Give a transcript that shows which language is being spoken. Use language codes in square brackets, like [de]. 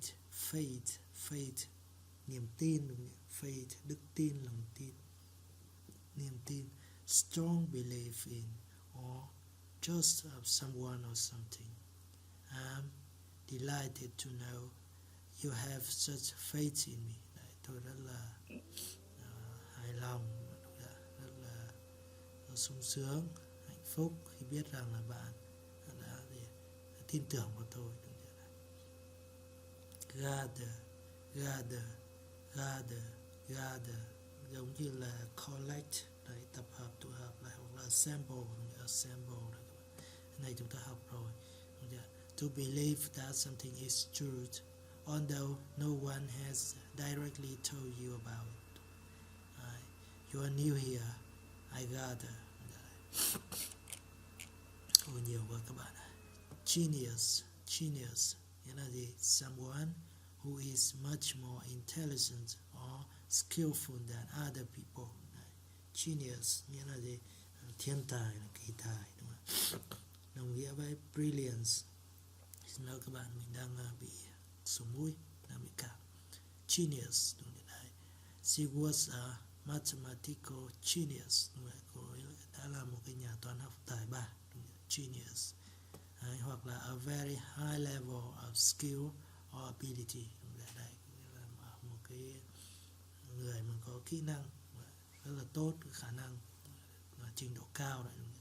[vi] Faith, niềm tin, đúng không? Faith, đức tin, lòng tin, niềm tin. [en] Strong belief in or trust of someone or something. I'm delighted to know you have such faith in me. [vi] Đấy, tôi rất là hài lòng, rất là sung sướng, hạnh phúc khi biết rằng là bạn đã tin tưởng vào tôi. Gather, giống như là collect, đấy, tập hợp, tụ hợp lại, hoặc là assemble đấy. Cái này chúng ta học rồi. [en] To believe that something is true, although no one has directly told you about it. You are new here, I gather. [vi] Nhiều quá các bạn. Genius nghĩa là gì? [en] Someone who is much more intelligent or skillful than other people. [vi] Genius nghĩa là gì? Thiên tài, là kỳ tài, đúng không? Đồng nghĩa với brilliance. Xin lỗi các bạn, mình đang bị sổ mũi, đang bị cảm. Genius, đúng rồi đấy. [en] She was a mathematical genius. [vi] Cô ấy đã là một cái nhà toán học tài ba. Genius. Đấy, hoặc là [en] a very high level of skill or ability. [vi] Đấy, là một cái người mà có kỹ năng rất là tốt, khả năng trình độ cao đấy.